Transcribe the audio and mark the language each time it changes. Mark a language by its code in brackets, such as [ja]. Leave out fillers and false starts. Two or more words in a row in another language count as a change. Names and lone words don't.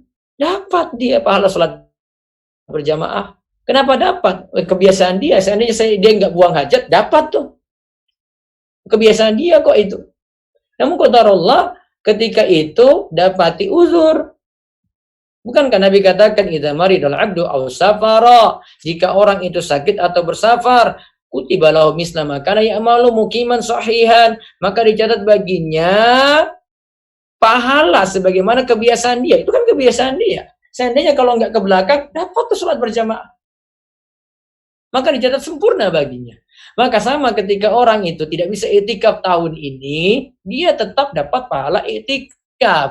[id] Dapat dia pahala sholat berjamaah. Kenapa dapat? Kebiasaan dia. Seandainya dia nggak buang hajat, dapat tuh. Kebiasaan dia kok itu. Namun qadarullah ketika itu dapati uzur. Bukankah Nabi katakan [ar] إذا مرض العبد أو سافر, [id] jika orang itu sakit atau bersafar, [ar] كتب له مثل ما كان يعمل مقيما صحيحا, [id] maka dicatat baginya pahala sebagaimana kebiasaan dia. Itu kan kebiasaan dia. Seandainya kalau nggak ke belakang, dapat tuh sholat berjamaah. Maka dicatat sempurna baginya. Maka sama ketika orang itu tidak bisa itikaf tahun ini, dia tetap dapat pahala itikaf.